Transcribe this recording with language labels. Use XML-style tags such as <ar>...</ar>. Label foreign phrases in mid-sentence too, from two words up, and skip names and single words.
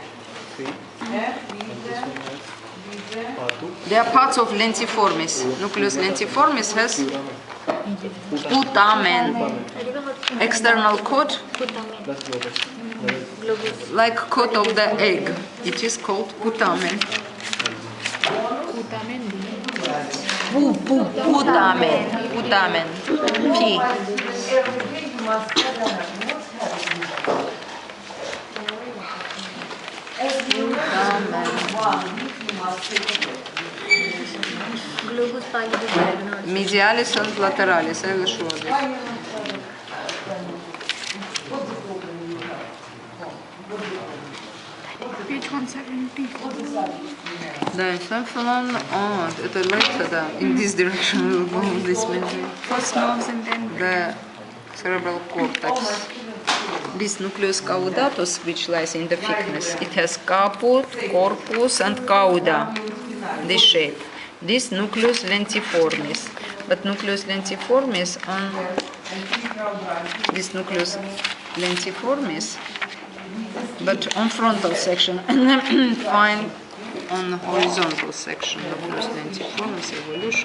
<en>They are parts of lentiformis. Nucleus lentiformis has putamen, external coat, like coat of the egg. It is called putamen. Putamen. Putamen. P. Globus pallidus diagonal. Medialis and lateralis. I will show this. Page 170.</en> <ru>Да, encephalon. Oh, это легче, да.</ru> <en>In this direction we will go with this measure. First nerves and then The cerebral cortex. This nucleus caudatus, which lies in the thickness, it has caput, corpus, and cauda. This shape. This nucleus lentiformis. But nucleus lentiformis on this nucleus lentiformis, but on frontal section, and then find on horizontal section nucleus lentiformis evolution.</en>